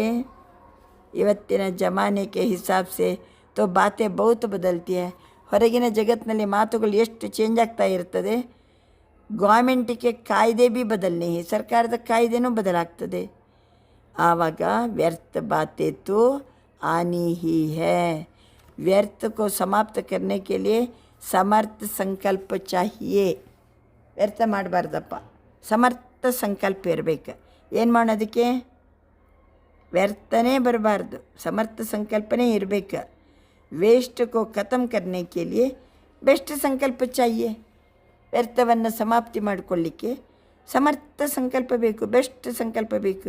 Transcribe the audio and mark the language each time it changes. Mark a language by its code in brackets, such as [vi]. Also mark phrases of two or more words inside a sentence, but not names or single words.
[hi] ಇವತ್ತಿನ ज़माने के हिसाब से तो बातें बहुत बदलती हैं. [kn] ಹೊರಗಿನ ಜಗತ್ತಿನಲ್ಲಿ ಮಾತುಗಳು ಎಷ್ಟು ಚೇಂಜ್ ಆಗ್ತಾ ಇರ್ತದೆ. ಗೌರ್ಮೆಂಟಿಗೆ [hi] क़ायदे भी बदलने, [kn] ಸರ್ಕಾರದ ಕಾಯ್ದೆನೂ ಬದಲಾಗ್ತದೆ. [hi] ಆವಾಗ व्यर्थ बातें तो आनी ही हैं. व्यर्थ को समाप्त करने के लिए समर्थ संकल्प चाहिए. [kn] ವ್ಯರ್ಥ ಮಾಡಬಾರ್ದಪ್ಪ, ಸಮರ್ಥ ಸಂಕಲ್ಪ ಇರಬೇಕು. ಏನು ಮಾಡೋದಕ್ಕೆ? ವ್ಯರ್ಥನೇ ಬರಬಾರ್ದು, ಸಮರ್ಥ ಸಂಕಲ್ಪನೇ ಇರಬೇಕು. [hi] वेस्ट को ख़त्म करने के लिए बेस्ट संकल्प चाहिए. [kn] ವ್ಯರ್ಥವನ್ನು ಸಮಾಪ್ತಿ ಮಾಡಿಕೊಳ್ಳಿಕ್ಕೆ ಸಮರ್ಥ ಸಂಕಲ್ಪ ಬೇಕು, ಬೆಸ್ಟ್ ಸಂಕಲ್ಪ ಬೇಕು.